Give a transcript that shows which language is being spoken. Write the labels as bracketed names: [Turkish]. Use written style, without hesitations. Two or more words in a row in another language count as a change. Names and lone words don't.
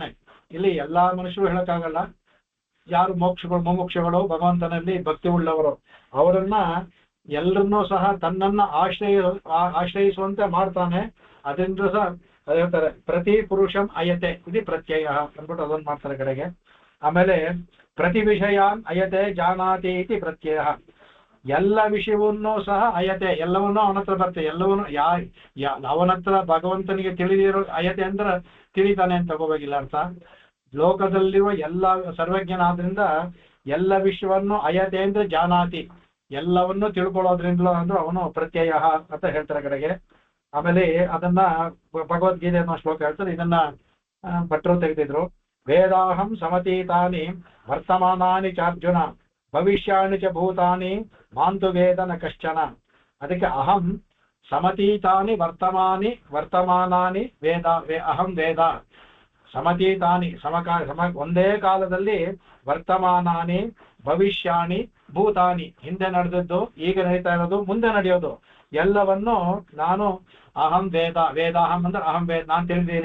[Kannada] ಇಲ್ಲಿ ಎಲ್ಲಾ ಮನುಷ್ಯರು ಹೇಳಕ್ಕಾಗಲ್ಲ, ಯಾರು ಮುಮುಕ್ಷಗಳು ಭಗವಂತನಲ್ಲಿ ಭಕ್ತಿ ಉಳ್ಳವರು ಅವರನ್ನ ಎಲ್ಲರನ್ನೂ ಸಹ ತನ್ನನ್ನ ಆಶ್ರಯಿಸುವಂತೆ ಮಾಡ್ತಾನೆ. ಅದರಿಂದ ಸಹ ಹೇಳ್ತಾರೆ [Sanskrit] ಪ್ರತಿ ಪುರುಷಂ ಅಯತೆ [Kannada] ಇದು ಪ್ರತ್ಯಯ ಅಂದ್ಬಿಟ್ಟು ಅದನ್ನ ಮಾಡ್ತಾರೆ ಕಡೆಗೆ. [Sanskrit] ಆಮೇಲೆ ಪ್ರತಿ ವಿಷಯಾನ್ ಅಯತೆ ಜಾನಾತಿ ಇತಿ ಪ್ರತ್ಯಯ, [Kannada] ಎಲ್ಲ ವಿಷಯವನ್ನೂ ಸಹ ಅಯತೆ, ಎಲ್ಲವನ್ನೂ ಅವನ ಹತ್ರ ಬರ್ತದೆ, ಎಲ್ಲವನ್ನೂ ಅವನ ಹತ್ರ ಭಗವಂತನಿಗೆ ತಿಳಿದಿರೋ ಅಯತೆ ಅಂದ್ರೆ ತಿಳಿತಾನೆ ಅಂತ ತಗೋಬೇಕಿಲ್ಲ ಅರ್ಥ. ಲೋಕದಲ್ಲಿರುವ ಎಲ್ಲ ಸರ್ವಜ್ಞನಾದ್ರಿಂದ ಎಲ್ಲ ವಿಷಯವನ್ನು ಅಯತೆ ಅಂದ್ರೆ ಜಾನಾತಿ, ಎಲ್ಲವನ್ನೂ ತಿಳ್ಕೊಳ್ಳೋದ್ರಿಂದಲೂ ಅಂದ್ರೆ ಅವನು ಪ್ರತ್ಯಯ ಅಂತ ಹೇಳ್ತಾರೆ ಕಡೆಗೆ. ಆಮೇಲೆ ಅದನ್ನ ಭಗವದ್ಗೀತೆ ಅನ್ನೋ ಶ್ಲೋಕ ಹೇಳ್ತಾರೆ, ಇದನ್ನ ಭಟ್ರು ತೆಗೆದಿದ್ರು. [Sanskrit] ವೇದಾಹಂ ಸಮತೀತಾನಿ ವರ್ತಮಾನಾನಿ ಚಾರ್ಜುನ ಭವಿಷ್ಯಾಣಿ ಚ ಭೂತಾನಿ ಮಾಂತು ವೇದ ನ ಕಶ್ಚನ. [Kannada] ಅದಕ್ಕೆ [Sanskrit] ಅಹಂ ಸಮತೀತಾನಿ ವರ್ತಮಾನಾನಿ ವೇದ, ಅಹಂ ವೇದ ಸಮತೀತಾನಿ [Kannada] ಒಂದೇ ಕಾಲದಲ್ಲಿ [Sanskrit] ವರ್ತಮಾನಾನಿ ಭವಿಷ್ಯಾಣಿ ಭೂತಾನಿ, [Kannada] ಹಿಂದೆ ನಡೆದದ್ದು, ಈಗ ನಡೀತಾ ಇರೋದು, ಮುಂದೆ ನಡೆಯೋದು ಎಲ್ಲವನ್ನು ನಾನು [Sanskrit] ಅಹಂ ವೇದಾಹಂ [Kannada] ಅಂದ್ರೆ [Sanskrit] ಅಹಂ ವೇದ, [Kannada] ನಾನು ತಿಳಿದೀನಿ.